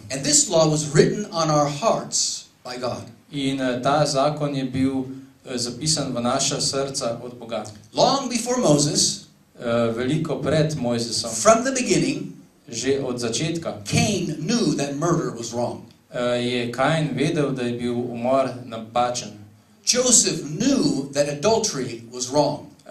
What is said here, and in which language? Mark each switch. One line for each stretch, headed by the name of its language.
English: And this law was written on our hearts by God.
Slovenian: In ta zakon je bil zapisan v naša srca od Boga.
English: Long before Moses,
Slovenian: Veliko pred Mojzesom,
English: from the beginning,
Slovenian: že od začetka,
English: Cain knew that murder was wrong.
Slovenian: je Kain vedel, da je bil umor napačen.
English: Joseph knew that adultery was wrong.